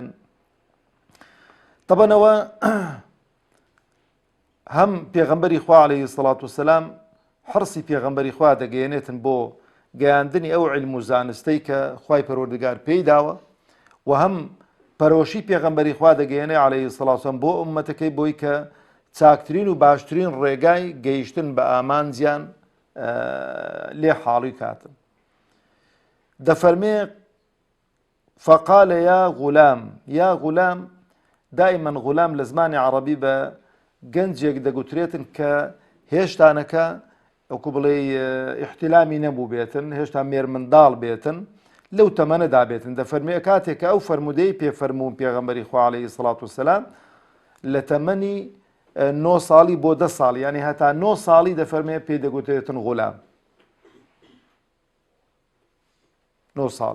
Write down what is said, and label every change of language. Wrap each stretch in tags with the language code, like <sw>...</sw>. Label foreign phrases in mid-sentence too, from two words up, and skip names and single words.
<ckb>طبعاًەوە هەم پێغەمبەری خوا</ckb> <ar>عەلەیهی سەڵات وسەلام</ar> <ckb>حرسی پێغەمبەری خوا دەگەیەنێتن بۆ گەیاندنی ئەو عیلم و زانستەی کە خوای پەروەردگار پێی داوە و هەم پەرۆشی پێغەمبەری خوا دەگەیەنێ</ckb> <ar>عەلەیهی سەڵات وسەلام</ar> <ckb>بۆ ئوممەتەکەی بۆی کە چاکترین و باشترین ڕێگای گەیشتن بە ئامانجیان لێ حاڵی کاتن.</ckb> <ar>دەفەرمێ فقال يا غلام يا غلام.</ar> <ckb>دائما غلام لە زمانی عەرەبی بە گەنجێک دەگوترێتن کە هێشتانەکە وەکو بڵێ ئیحتیلامی نەبوو بێتن، هێشتا مێرمنداڵ بێتن، لەو تەمەنەدا بێتن. دەفەرمێ کاتێک ئەو فەرمودەی پێفەرموون پێغەمبەری خوا</ckb> <ar>عەلەیهی سەڵات وسەلام</ar> <ckb>لە تەمەنی 9 ساڵی بۆ 10 ساڵی، یعنی هەتا 9 ساڵی دەفەرمێ پێی دەگوترێتن غولام 9 ساڵی.</ckb>